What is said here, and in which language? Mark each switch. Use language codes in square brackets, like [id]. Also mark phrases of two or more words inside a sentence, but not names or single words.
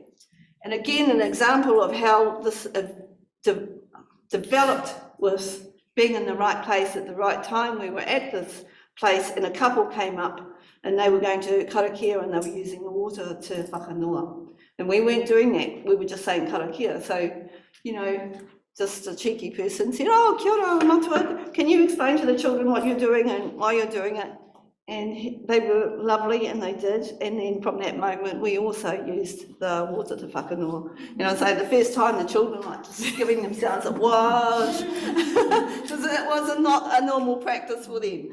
[en] And again, an example of how this developed with being in the right place at the right time. We were at this place and a couple came up and they were going to karakia and they were using the water to whakanoa. And we weren't doing that, we were just saying karakia. So, you know, just a cheeky person said, [mi] oh, kia ora, matua, [en] can you explain to the children what you're doing and why you're doing it? And they were lovely and they did. And then from that moment, we also used the water to whakanoa. You know, so the first time the children like just giving themselves a wash, because it was not a normal practice for them.